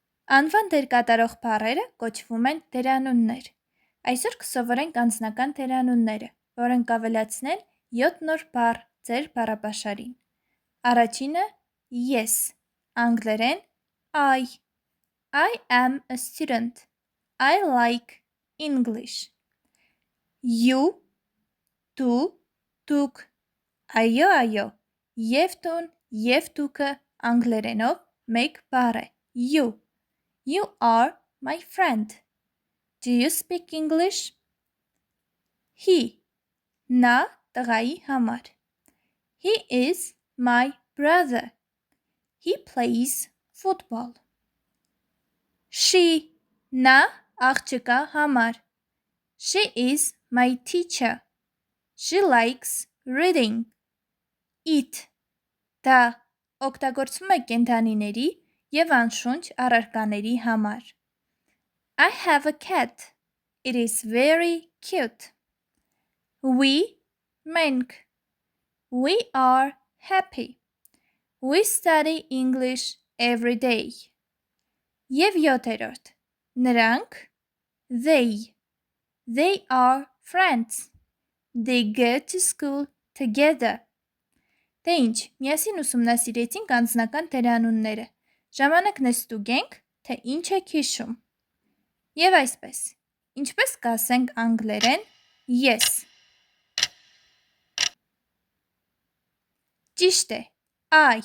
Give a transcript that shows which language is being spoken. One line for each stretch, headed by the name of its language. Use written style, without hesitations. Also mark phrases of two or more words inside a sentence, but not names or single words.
Armenian: Անվան դեր կատարող բառերը կոչվում են դերանուններ։ Այսօր կսովորենք անձնական դերանունները, որոնք ավելացնել 7 նոր բառ ձեր բառապաշարին։ Առաջինը ես, անգլերեն
English: I am a student. I like English. You,
Armenian: դու, դուք, այո, և տուն, և դուքը անգլերենով մեկ բառ է,
English: you. You are my friend. Do you speak English? He,
Armenian: նա տղայի համար.
English: He is my brother. He plays football. She,
Armenian: նա աղջկա համար.
English: She is my teacher. She likes reading. It,
Armenian: դա օգտագործվում է կենդանիների և անշունչ առարկաների համար.
English: I have a cat. It is very cute. We,
Armenian: մենք.
English: We are happy. We study English every day.
Armenian: Եվ յոթերորդ. Նրանք,
English: they. They are friends. They go to school together.
Armenian: Թե ինչ, միասին ուսումնասիրեցինք անձնական դերանունները. Ժամանակն է ստուգենք, թե ինչ եք հիշում։ Եվ այսպես, ինչպես կասենք անգլերեն
English: yes.
Armenian: Ճիշտ է,
English: I.